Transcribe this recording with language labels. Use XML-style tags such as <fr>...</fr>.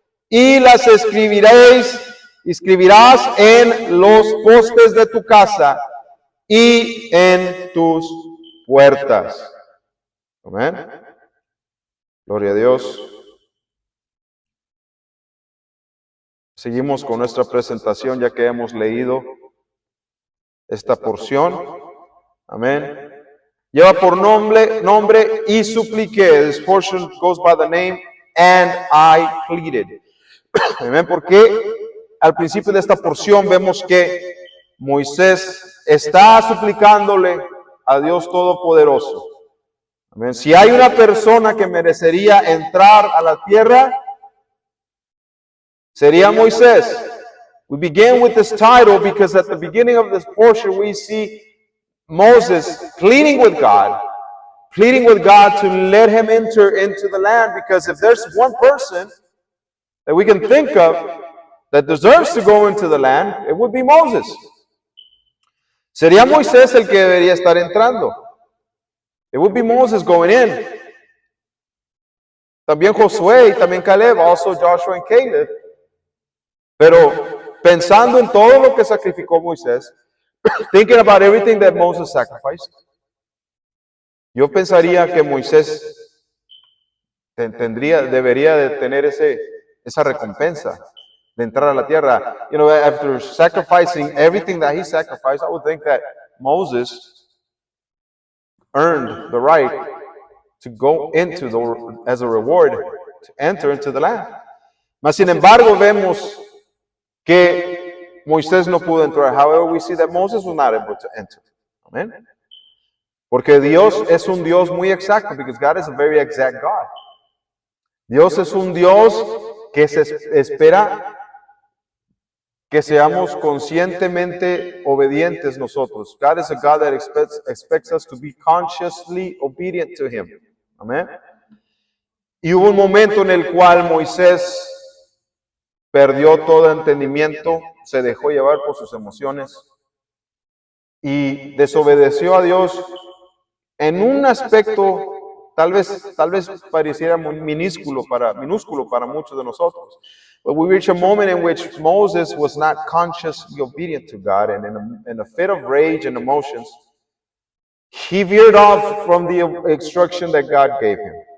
<es>Y las escribirás en los postes de tu casa y en tus puertas. Amén. Gloria a Dios. Seguimos con nuestra presentación ya que hemos leído esta porción. Amén. Lleva por nombre y supliqué.</es> <en>This portion goes by the name and I pleaded.</en> <es>Amén. Porque al principio de esta porción vemos que Moisés está suplicándole a Dios Todopoderoso. Amén. Si hay una persona que merecería entrar a la tierra, sería Moisés.</es> <en>We begin with this title because at the beginning of this portion we see Moses pleading with God to let him enter into the land, because if there's one person that we can think of that deserves to go into the land, it would be Moses.</en> <es>Sería Moisés el que debería estar entrando.</es> <en>It would be Moses going in.</en> <es>También Josué y también Caleb,</es> <en>also Joshua and Caleb.</en> <es>Pero pensando en todo lo que sacrificó Moisés,</es> <en>thinking about everything that Moses sacrificed,</en> <es>Yo pensaría que Moisés debería de tener esa recompensa de entrar a la tierra.</es> <en>You know, after sacrificing everything that he sacrificed, I would think that Moses earned the right to go as a reward, to enter into the land.</en> <es>Mas, sin embargo, vemos que Moisés no pudo entrar.</es> <en>However, we see that Moses was not able to enter.</en> <es>Amen. Porque Dios es un Dios muy exacto,</es> <en>because God is a very exact God.</en> <es>Dios es un Dios que se espera que seamos conscientemente obedientes nosotros.</es> <en>God is a God that expects us to be consciously obedient to Him. Amen.</en> <es>Y hubo un momento en el cual Moisés perdió todo entendimiento, se dejó llevar por sus emociones y desobedeció a Dios en un aspecto tal vez pareciera muy minúsculo para muchos de nosotros.</es> <en>But we reach a moment in which Moses was not consciously obedient to God, and in a fit of rage and emotions, he veered off from the instruction that God gave him.</en>